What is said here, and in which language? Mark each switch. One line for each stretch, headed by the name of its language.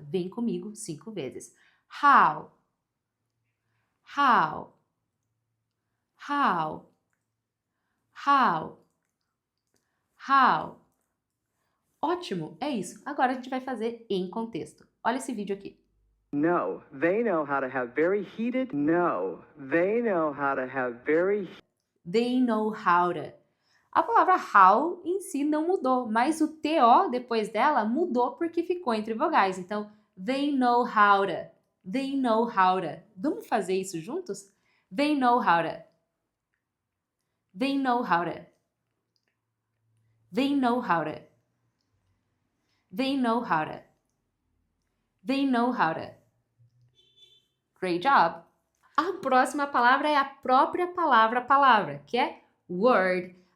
Portuguese: Vem comigo 5 vezes.
English: How. How. How. How. How.
Portuguese: Ótimo, é isso. Agora a gente vai fazer em contexto. Olha esse vídeo aqui.
English: No, they know how to have very heated. No, they know how to have very. They know how to.
Portuguese: A palavra how em si não mudou, mas o TO depois dela mudou porque ficou entre vogais.
English: Então, they know how to. They know how to.
Portuguese: Vamos fazer isso juntos?
English: They know how to. They know how to. They know how to. They know how to. They know how to. Great job!
Portuguese: A próxima palavra é a própria palavra, que é word.